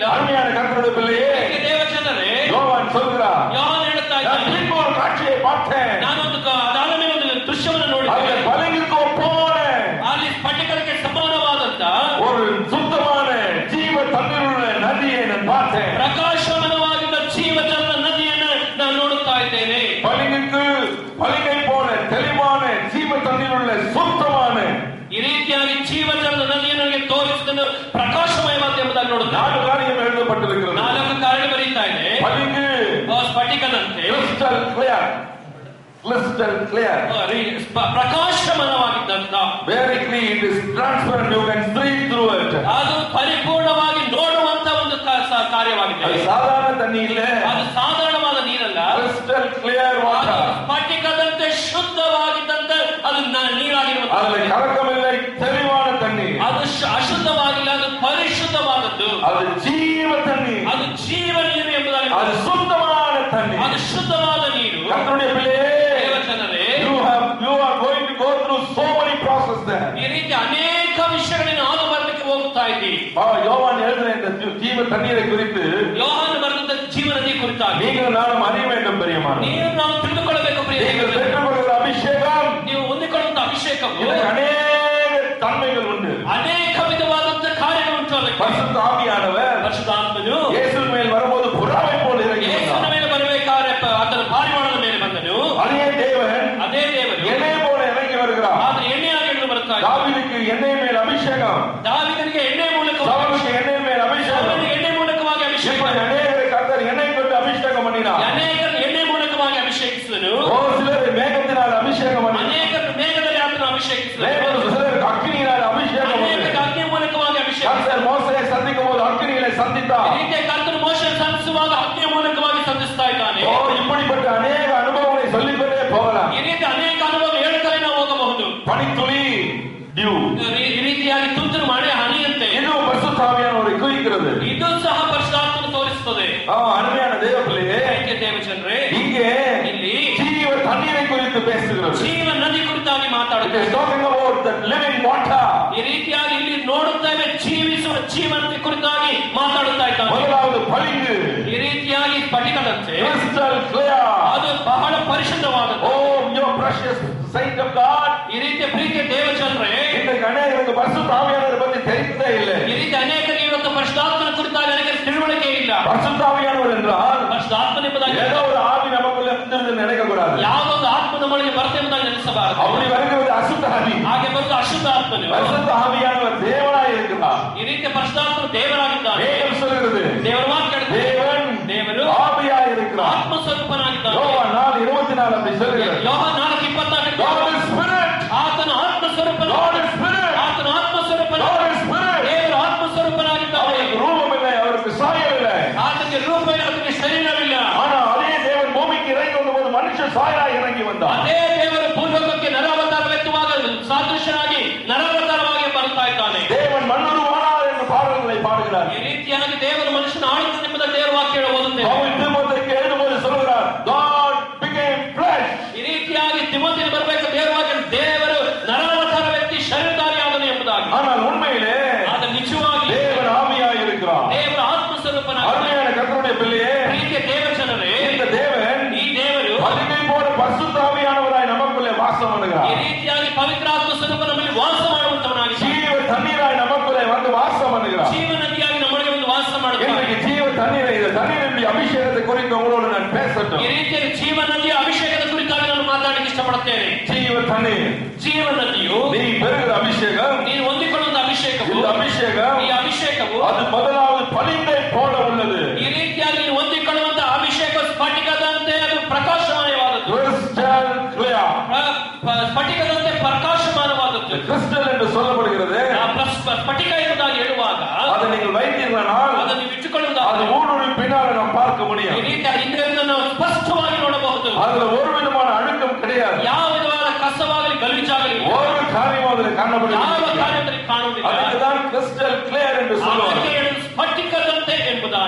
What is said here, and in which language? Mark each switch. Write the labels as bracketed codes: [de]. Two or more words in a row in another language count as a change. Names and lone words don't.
[ta] அருமையான கர்த்தருடைய பிள்ளையே, [kn] ದೇವಜನರೇ, [ta] யோவான் சொல்கிறார், [kn] யோவான் ಹೇಳುತ್ತಾ [ta] நான் [kn] ಇದ್ದಾನೆ, [ta] பின்பு ஒரு காட்சியை பார்த்தேன். [kn] ನಾನೊಂದು ಅದಾದ ಮೇಲೆ ಒಂದು ದೃಶ್ಯವನ್ನು ನೋಡಿದೆ. [ta] அதில் பளிங்குக்கு ஒப்பான [kn] ಅಲ್ಲಿ ಸ್ಫಟಿಕಕ್ಕೆ ಸಮಾನವಾದಂತ [ta] ஒரு சுத்தமான ஜீவ தண்ணீருள்ள நதியை நான் பார்த்தேன். [kn] ಪ್ರಕಾಶಮಾನವಾಗಿದ್ದ ಜೀವಜಲ ನದಿಯನ್ನು ನಾನು ನೋಡುತ್ತಾ ಇದ್ದೇನೆ. [ta] பளிங்கை போல தெளிவான ஜீவ தண்ணீருள்ள சுத்தமான [kn] ಈ ರೀತಿಯಾಗಿ ಜೀವಜಲದ ನದಿಯನ್ನು ನನಗೆ ತೋರಿಸಿದನ್ನು ಪ್ರಕಾಶಮಯವಾದ ಎಂಬುದಾಗಿ ನೋಡುತ್ತಾ [ta] 4 காரியம் எழுதப்பட்டிருக்கிறது. [kn] 4 ಕಾರ್ಯ ಬರೀತಾ ಇದೆ. [ta] பளிங்கு [kn] ಸ್ಫಟಿಕದಂತೆ [en] crystal clear, [kn] ಪ್ರಕಾಶಮಾನವಾಗಿದ್ದಂತ, [en] very clean, it is transparent, you can see through it. [kn] ಅದು ಪರಿಪೂರ್ಣವಾಗಿ ನೋಡುವಂತ ಒಂದು ಕಾರ್ಯವಾಗಿದೆ. ಅದು ಸಾಧಾರಣ ತಣ್ಣಿ ಇಲ್ಲ, ಅದು ಸಾಧಾರಣವಾದ ನೀರಲ್ಲ, [en] crystal clear water. [kn] ಸ್ಫಟಿಕದಂತೆ ಶುದ್ಧವಾಗಿದ್ದಂತ ಅದು ನೀರಾಗಿರುವಂತ, ಅದರಲ್ಲಿ ಕಲಕಮಿಲ್ಲ, ತೆಳಿವಾದ ತಣ್ಣಿ. ಅದು ಅಶುದ್ಧವಾಗಿಲ್ಲ, ಅದು ಪರಿಶುದ್ಧವಾದದ್ದು. ಅದು ಜೀವ ತಣ್ಣಿ, ಅದು ಜೀವ ನೀರು ಎಂಬುದಾಗಿ, ಅದು ಶುದ್ಧವಾದ ತಣ್ಣಿ, ಅದು ಶುದ್ಧವಾದ ನೀರು. [ta] கர்த்தனுடைய பிள்ளையே, [kn] ದೇವಜನರೇ, [en] you are going to go through so many processes there. [kn] ಈ ರೀತಿ ಅನೇಕ ವಿಷಯಗಳನ್ನು ಹಾದು ಬರಲಿಕ್ಕೆ ಹೋಗುತ್ತಾ ಇದ್ದೀವಿ. [ta] யோவான் எழுதின இந்த ஜீவ தண்ணீரை குறித்து [kn] ಯೋಹಾನ ಬರೆದ ಜೀವ ನದಿ ಕುರಿತಾಗಿ [ta] நீங்கள் நானும் அறிய வேண்டும் பிரியமான. [kn] ನೀವು ನಾವು ತಿಳಿದುಕೊಳ್ಳಬೇಕು ಪ್ರಿಯ. [ta] நீங்கள் பெற்றுக்கொள்கிற அபிஷேகம், [kn] ನೀವು ಹೊಂದಿಕೊಳ್ಳುವಂತ ಅಭಿಷೇಕವು ಇದಕ್ಕೆ ಅನೇಕ ತನ್மைகள் ಉಂಟು, ಅನೇಕ ವಿಧವಾದಂತ ಕಾರ್ಯಗಳುಂಟು. ಅದಕ್ಕೆ [ta] பரிசுத்த ஆவியானவர் [kn] ಪರಿಶುದ್ಧಾತ್ಮನು [ta] இயேசுவின் மேல் வரும்போது புறாவை போல இறங்கி [kn] ಯೇಸುವಿನ [ta] வந்தார். [kn] ಮೇಲೆ ಬರಬೇಕಾದ್ರೆ ಅದರ ಪಾರಿವಾಳದ ಮೇಲೆ ಬಂದನು. [ta] அதே தேவன் [kn] ಅದೇ ದೇವರು [ta] எண்ணெய் போல இறங்கி வருகிறார். [kn] ಆದ್ರೆ ಎಣ್ಣೆಯಾಗಿ ಇಳಿದು ಬರುತ್ತಾ ಇದ್ದಾನೆ. [ta] தாவீதுக்கு எண்ணெய் மேல் அபிஷேகம், [kn] ದಾವೀದನಿಗೆ ಎಣ್ಣೆ ಮೂಲಕವಾಗಿ, [ta] சவுலுக்கு எண்ணெய் மேல் அபிஷேகம், [kn] ಸೌಲನಿಗೆ ಎಣ್ಣೆ ಮೂಲಕವಾಗಿ ಅಭಿಷೇಕ, [ta] இப்படி அநேகரை கர்த்தர் எண்ணெய் கொண்டு அபிஷேகம் பண்ணினார். [kn] ಅನೇಕರನ್ನು ಎಣ್ಣೆ ಮೂಲಕವಾಗಿ ಅಭಿಷೇಕಿಸಿದನು. [ta] சிலர் மேகத்தினால் அபிஷேகம் பண்ணினார், [kn] ಅನೇಕರನ್ನು ಮೇಘದಲ್ಲಿ ಆತನು ಅಭಿಷೇಕಿಸಿದನು. [ta] சிலருக்கு அக்கினியினால் அபிஷேகம் பண்ணினார். [kn] ಅನೇಕ ಅಗ್ನಿ ಮೂಲಕವಾಗಿ ಅಭಿಷೇಕ. [ta] கர்த்தர் மோசேயை சந்திக்கும் போது அக்கினியிலே சந்தித்தார். [kn] ಈ ರೀತಿಯ ಕರ್ತನು ಮೋಶೆಯನ್ನು ಸಂಧಿಸುವಾಗ ಅಗ್ನಿಯ ಮೂಲಕವಾಗಿ ಸಂಧಿಸ್ತಾ ಇದ್ದಾನೆ. [ta] இப்படிப்பட்ட அநேக அனுபவங்களை சொல்லிக்கொண்டே போகலாம். [kn] ಈ ರೀತಿ ಅನೇಕ ಅನುಭವ ಹೇಳುತ್ತಲೇ ನಾವು ಹೋಗಬಹುದು. [ta] பனித்துளி டியூ, [kn] ಈ ರೀತಿಯಾಗಿ ತುಂತುರು ಮಳೆ ಹನಿಯಂತೆ [ta] இது பரிசுத்த ஆவியானவரை குறிக்கிறது. [kn] ಇದು ಸಹ ಪರಿಶುದ್ಧಾತ್ಮನು ತೋರಿಸುತ್ತದೆ. [ta] அருமையான தேவ பிள்ளையே, [kn] ದೇವಜನರೇ, [ta] இங்கே [kn] ಇಲ್ಲಿ [ta] ஜீவ தண்ணீரை குறித்து பேசுகிறது. [kn] ಜೀವ ನದಿ ಕುರಿತಾಗಿ [en] It [kn] ಮಾತಾಡುತ್ತದೆ. [en] is talking about the living water. [kn] ಈ ರೀತಿಯಾಗಿ ಇಲ್ಲಿ ನೋಡುತ್ತೇವೆ, ಜೀವಿಸುವ ಜೀವನದ ಕುರಿತಾಗಿ ಮಾತಾಡುತ್ತಾ ಇದ್ದಾನೆ. [ta] முதலாவது பளிங்கு, [kn] ಈ ರೀತಿಯಾಗಿ ಸ್ಫಟಿಕದಂತೆ [en] crystal clear. [kn] ಅದು ಬಹಳ ಪರಿಶುದ್ಧವಾದದ್ದು. [en] Oh, your precious saint of God. [kn] ಈ ರೀತಿಯ ಪ್ರೀತಿಯ ದೇವಜನರೇ, [ta] இன்றைக்கு அநேகருக்கு பரிசுத்த ஆவியானவரை பற்றி தெரிந்ததே இல்லை. [kn] ಈ ರೀತಿ ಅನೇಕರಿಗೆ ಇವತ್ತು ಪರಿಶುದ್ಧಾತ್ಮನ ಕುರಿತಾಗಿ ಅನೇಕರಿಗೆ ತಿಳುವಳಿಕೆ ಇಲ್ಲ. [ta] பரிசுத்த ஆவியானவர் என்றால் [kn] ಪರಿಶುದ್ಧಾತ್ಮನ ಎಂಬುದಾಗಿ [ta] ஏதோ ஒரு ஆவி நமக்குள்ள இருந்து நினைக்க கூடாது. [kn] ಯಾವುದೊಂದು ಆತ್ಮ ನಮ್ಮೊಳಗೆ ಬರುತ್ತೆ ಎಂಬುದಾಗಿ ನೆನೆಸಬಾರದು. [ta] அப்படி வருகிறது அசுத்த ஆவி. [kn] ಹಾಗೆ ಬರುವುದು ಅಶುದ್ಧ ಆತ್ಮನು. [ta] பரிசுத்த ஆவியானவர் தேவனாய் இருக்கிறார். [kn] ಈ ರೀತಿಯ ಪರಿಶುದ್ಧಾತ್ಮನು ದೇವರಾಗಿದ್ದಾನೆ. [ta] வேதம் சொல்கிறது [kn] ದೇವರ ವಾಕ್ಯ ಹೇಳುತ್ತದೆ, [ta] தேவன் [kn] ದೇವರು [ta] ஆவியாய் இருக்கிறார். [kn] ಆತ್ಮ ಸ್ವರೂಪನಾಗಿದ್ದಾನೆ. [ta] யோவான் 4:24 அப்படி சொல்கிறது. [kn] ಯೋಹಾನ 4:24 [en] God is spirit. [kn] ಆತನ ಆತ್ಮ ಸ್ವರೂಪನು, [en] God is spirit. [kn] ಆತನ ಆತ್ಮ ಸ್ವರೂಪನು, [en] God is spirit. [kn] ದೇವರ ಆತ್ಮ ಸ್ವರೂಪನಾಗಿದ್ದಾನೆ. [ta] அவருக்கு ரூபம் இல்லை, அவருக்கு சாயல் இல்லை. [kn] ಆತನಿಗೆ ರೂಪ ಇಲ್ಲ, ಆತನಿಗೆ ಶರೀರವಿಲ್ಲ. [ta] ஆனா அதே தேவன் பூமிக்கு இறங்கி வந்தபோது மனுஷ சாயலாய் இறங்கி வந்தார். [kn] ಅದೇ ದೇವರು ಭೂಲೋಕಕ್ಕೆ ನರಾವತಾರವೆತ್ತುವಾಗ ಸಾದೃಶ್ಯನಾಗಿ ನರಾವತಾರವಾಗಿ ಬರ್ತಾ ಇದ್ದಾನೆ. [ta] தேவன் மண்ணுருவானார் என்று பாடல்களை பாடுகிறார். [kn] ಈ ರೀತಿಯಾಗಿ ದೇವರು ಮನುಷ್ಯನ ಆಳುತ್ತಾನೆ ಎಂಬುದನ್ನು ದೇವರ ವಾಕ್ಯ ಓದುತ್ತೇವೆ. [ta] பவுல் தீமோத்தேயுக்கு எழுதும்போது சொல்கிறார், [en] God became flesh. [kn] ಈ ರೀತಿಯಾಗಿ ತಿಮೋಥೆಯನ್ನು ಬರಬೇಕು ದೇವರ ವಾಕ್ಯ, ದೇವರು ನರಾವತಾರ ವ್ಯಕ್ತಿ ಶರೀರಧಾರಿಯಾದನು ಎಂಬುದಾಗಿ. [ta] ஆனால் உண்மையிலே [kn] ಆದರೆ ನಿಜವಾಗಿ [ta] தேவன் ஆவியாய் இருக்கிறார். [kn] ದೇವರ ಆತ್ಮ ಸ್ವರೂಪನಾಗಿ [ta] அருமையான கர்த்தருடைய பிள்ளையே, [kn] ಪ್ರೀತಿಯ ದೇವಜನರೇ, [ta] இந்த தேவன் [kn] ಈ ದೇವರು [ta] பளிங்கை போல பரிசுத்த ஆவியானவராய் நமக்குள்ளே வாசம் [kn] ಈ [ta] பண்ணுகிறார். [kn] ರೀತಿಯಾಗಿ ಪವಿತ್ರಾತ್ಮ ಸ್ವರೂಪ ನಮ್ಮಲ್ಲಿ ವಾಸ ಮಾಡುವಂತವನಾಗಿ, [ta] ஜீவ தண்ணீராய் நமக்குள்ளே வந்து வாசம் பண்ணுகிறார். [kn] ಜೀವ ನದಿಯಾಗಿ ನಮ್ಮೊಳಗೆ ಒಂದು ವಾಸ ಮಾಡುತ್ತಾನೆ. [ta] இன்றைக்கு ஜீவ தண்ணீரை, இந்த தண்ணீருடைய அபிஷேகத்தை குறித்து உங்களோடு நான் பேசட்டும். [kn] ಈ ರೀತಿಯಾಗಿ ಜೀವ ನದಿಯ ಅಭಿಷೇಕದ ಕುರಿತಾಗಿ ನಾನು ಮಾತಾಡಲಿಕ್ಕೆ ಇಷ್ಟಪಡುತ್ತೇನೆ. [ta] ஜீவ தண்ணீர், [kn] ಜೀವ ನದಿಯು [ta] நீ பெறுகிற அபிஷேகம், [kn] ನೀನು ಹೊಂದಿಕೊಳ್ಳುವಂತ ಅಭಿಷೇಕವು, [ta] இந்த அபிஷேகம் [kn] ಈ ಅಭಿಷೇಕವು [ta] அது முதலாவது பளிங்கை போல உள்ளது. [kn] ಈ ರೀತಿಯಾಗಿ ನೀವು ಹೊಂದಿಕೊಳ್ಳುವಂತ ಅಭಿಷೇಕ ಸ್ಫಟಿಕದಂತೆ ಅದು ಪ್ರಕಾಶಮಾನವಾದದ್ದು. [en] Crystal clear. [kn] ಸ್ಫಟಿಕದಂತೆ ಪ್ರಕಾಶಮಾನವಾದದ್ದು. [ta] கிறிஸ்டல் என்று சொல்லப்படுகிறது. [kn] ಸ್ಫಟಿಕ ಎಂಬುದಾಗಿ ಹೇಳುವಾಗ [ta] அதை நீங்கள் வைத்தீர்களானால் [kn] ಅದನ್ನು ಇಟ್ಟುಕೊಳ್ಳುವುದಾದರೆ [ta] அது ஊடுருவி பின்னால் நாம் பார்க்க [kn] ಈ [ta] முடியும். [kn] ರೀತಿಯ ಹಿಂದೆ ನಾವು ಸ್ಪಷ್ಟವಾಗಿ ನೋಡಬಹುದು. [ta] அதுல ஒரு விதமான அழுக்கம் கிடையாது. [kn] ಯಾವ ವಿಧವಾದ ಕಸವಾಗಲಿ ಗಲೀಜಾಗಲಿ [ta] ஒரு காரியமும் அதில் [kn] ಯಾವ [ta] காணப்படுகிறது. [kn] ಕಾರ್ಯದಲ್ಲಿ ಕಾಣುವುದಿಲ್ಲ. [ta] அதுக்குதான் [en] crystal clear [ta] என்று சொல்லுவார். [kn] ಅದಕ್ಕೆ ಹೇಳುವುದು ಸ್ಫಟಿಕದಂತೆ ಎಂಬುದಾಗಿ.